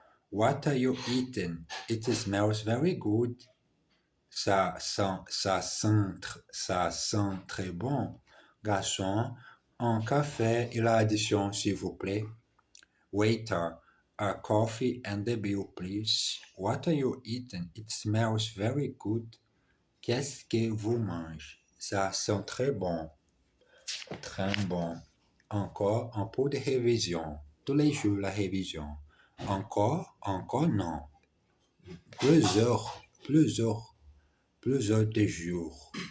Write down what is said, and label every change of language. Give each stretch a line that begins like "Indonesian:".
English: What are you eating? It smells very good.
French: Ça sent très bon. Garçon, un café et l'addition, s'il vous plaît.
English: Waiter, a coffee and a bill, please. What are you eating? It smells very good.
French: Qu'est-ce que vous mangez? Ça sent très bon. Très bon. Encore un peu de révision. Tous les jours, la révision. Encore non. Plusieurs de jours.